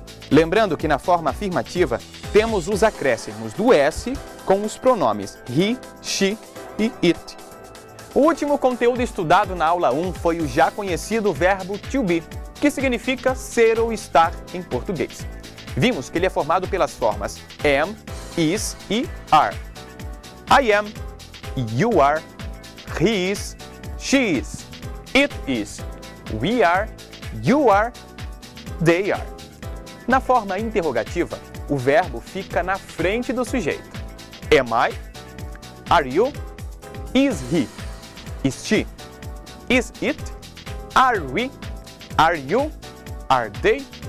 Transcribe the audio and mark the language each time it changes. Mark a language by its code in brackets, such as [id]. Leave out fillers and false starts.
[pt] Lembrando que na forma afirmativa temos os acréscimos do S com os pronomes he, she e it. O último conteúdo estudado na aula 1 foi o já conhecido verbo to be, que significa ser ou estar em português. Vimos que ele é formado pelas formas am, is e are. [en] I am, you are, he is, she is, it is, we are, you are, they are. [pt] Na forma interrogativa, o verbo fica na frente do sujeito. [en] Am I? Are you? Is he? Is she? Is it? Are we? Are you? Are they?